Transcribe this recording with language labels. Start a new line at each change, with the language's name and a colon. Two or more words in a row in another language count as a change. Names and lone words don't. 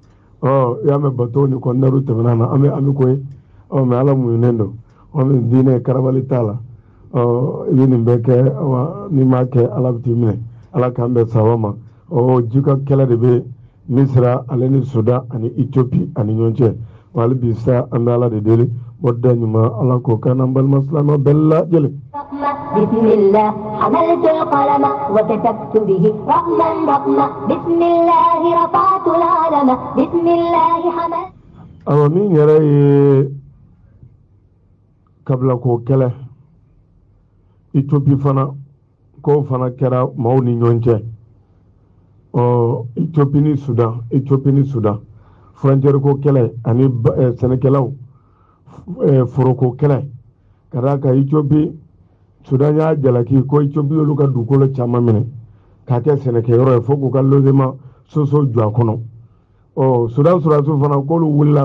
Bambara: i y'a mɛn bateau ni conteneur tɛmɛna na an bɛ ko ye mais Ala muɲunen don diinɛ karabali t'a la i bɛ nin bɛɛ kɛ n'i m'a kɛ Ala bɛ t'i minɛ Ala k'an bɛn sababa ma ji ka kɛlɛ de bɛ Misira ale ni Sudan ani Ethiopie ani ɲɔgɔn cɛ hali bi sa an bɛ Ala de deli bɔda ɲuman Ala k'o k'an n'an balima silamɛ bɛɛ lajɛlen.
Arabic: بسم الله حملت القلم وكتبت به رحمة بسم الله رفعت العلم بسم الله حملت
Bambara: min yɛrɛ ye kabila ko kɛlɛ Ethiopie fana k'o fana kɛra maaw ni ɲɔgɔn cɛ Ethiopie ni Sudan frontière ko kɛlɛ ani sɛnɛkɛlaw foroko kɛlɛ ka d'a kan Ethiopie Sudan y'a jalaki ko Ethiopie olu ka dugukolo caman minɛ k'a kɛ sɛnɛkɛyɔrɔ ye fo k'u ka logement soso jɔ a kɔnɔ Sudan sɔrɔdasiw fana k'olu wulila